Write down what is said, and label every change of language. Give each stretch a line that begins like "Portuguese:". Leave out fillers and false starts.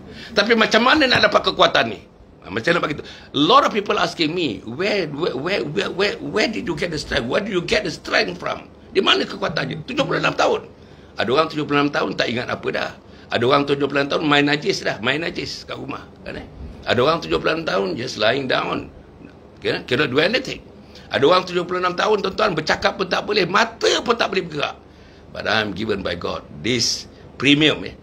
Malay: Tapi macam mana nak dapat kekuatan ni? Macam nak begitu.
English: A lot of people asking me, where did you get the strength? Where do you get the strength from?
Malay: Di mana kekuatannya? 76 tahun. Ada orang 76 tahun tak ingat apa dah. Ada orang 76 tahun main najis dah, main najis kat rumah. Kan? Ada orang 76 tahun
English: just lying down. Cannot do anything.
Malay: Ada orang 76 tahun tuan-tuan bercakap pun tak boleh, mata pun tak boleh bergerak.
English: But I'm given by God this premium.